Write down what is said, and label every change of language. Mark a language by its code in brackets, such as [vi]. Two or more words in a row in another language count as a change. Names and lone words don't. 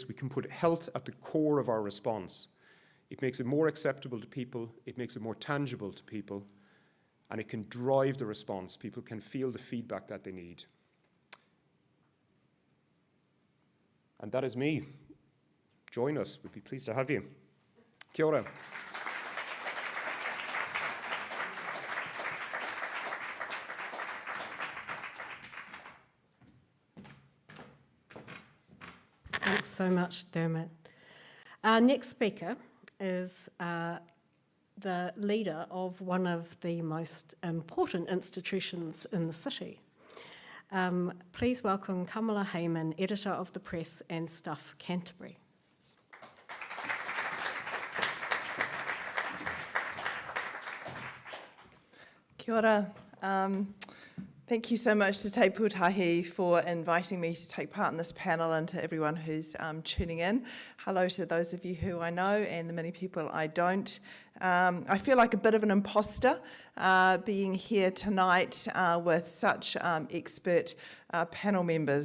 [en] We can put health at the core of our response. It makes it more acceptable to people. It makes it more tangible to people. And it can drive the response. People can feel the feedback that they need. And that is me. Join us. We'd be pleased to have you. [mi] Kia ora. [en] Thanks so much, Diarmaid. Our next speaker is the leader of one of the most important institutions in the city. Please welcome Kamala Hayman, Editor of the Press and Stuff, Canterbury. [mi] Kia ora. [en] Thank you so much to Te Pūtahi for inviting me to take part in this panel, and to everyone who's tuning in. Hello to those of you who I know and the many people I don't. I feel like a bit of an imposter being here tonight with such expert panel members.